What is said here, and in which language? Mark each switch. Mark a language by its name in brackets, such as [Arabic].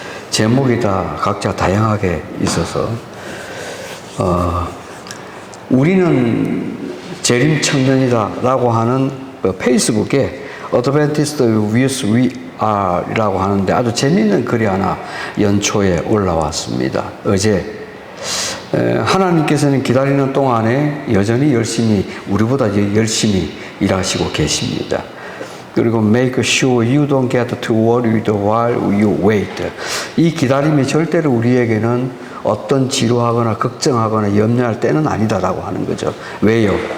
[Korean] 제목이 다 각자 다양하게 있어서 우리는 재림 청년이다 라고 하는 페이스북에 [English] Adventist views we are [Korean] 라고 하는데 아주 재미있는 글이 하나 연초에 올라왔습니다. 어제 하나님께서는 기다리는 동안에 여전히 열심히 우리보다 열심히 일하시고 계십니다. 그리고 [English] make sure you don't get too worried while you wait. [Korean] 이 기다림이 절대로 우리에게는 어떤 지루하거나 걱정하거나 염려할 때는 아니다라고 하는 거죠. 왜요?